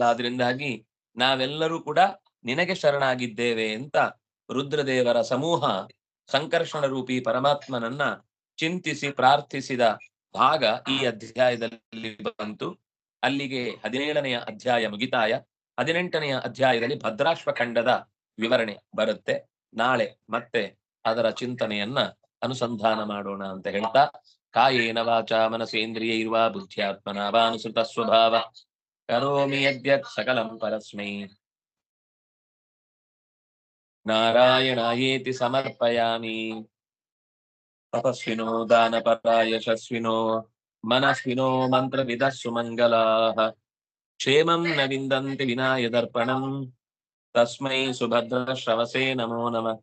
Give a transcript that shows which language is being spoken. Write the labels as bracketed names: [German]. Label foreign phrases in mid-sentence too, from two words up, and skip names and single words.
[Kannada] ಆದ್ರಿಂದಾಗಿ ನಾವೆಲ್ಲರೂ ಕೂಡ ನಿನಗೆ ಶರಣಾಗಿದ್ದೇವೆ ಅಂತ ರುದ್ರದೇವರ ಸಮೂಹ ಸಂಕರ್ಷಣ ರೂಪಿ ಪರಮಾತ್ಮನನ್ನ ಚಿಂತಿಸಿ ಪ್ರಾರ್ಥಿಸಿದ ಭಾಗ ಈ ಅಧ್ಯಾಯದಲ್ಲಿ ಬಂತು. ಅಲ್ಲಿಗೆ 17ನೆಯ ಅಧ್ಯಾಯ ಮುಗಿತಾಯ. 18ನೆಯ ಅಧ್ಯಾಯದಲ್ಲಿ ಭದ್ರಾಶ್ವಖಂಡದ ವಿವರಣೆ ಬರುತ್ತೆ. ನಾಳೆ ಮತ್ತೆ ಅದರ ಚಿಂತನೆಯನ್ನ ಅನುಸಂಧಾನ ಮಾಡೋಣ ಅಂತ ಹೇಳ್ತಾ, [Sanskrit] ಕಾಯೇನ ವಾಚಾ ಮನಸೇಂದ್ರಿಯೈರ್ವಾ ಬುದ್ಧ್ಯಾತ್ಮನಾ ವಾನುಸೃತ ಸ್ವಭಾವ ಕರೋಮಿ ಯದ್ಯತ್ ಸಕಲಂ ಪರಸ್ಮೈ ನಾರಾಯಣಾಯೇತಿ ಸಮರ್ಪಯಾಮಿ. ತಪಸ್ವಿನೋ ದಾನಪರ ಯಶಸ್ವಿನೋ ಮನಸ್ವಿನೋ ಮಂತ್ರವಿದಃ ಸುಮಂಗಲಾಃ ಕ್ಷೇಮಂ ನ ವಿಂದಂತಿ ವಿನಾಯ ದರ್ಪಣಂ ತಸ್ಮೈ ಸುಭದ್ರ ಶ್ರವಸೇ ನಮೋ ನಮಃ.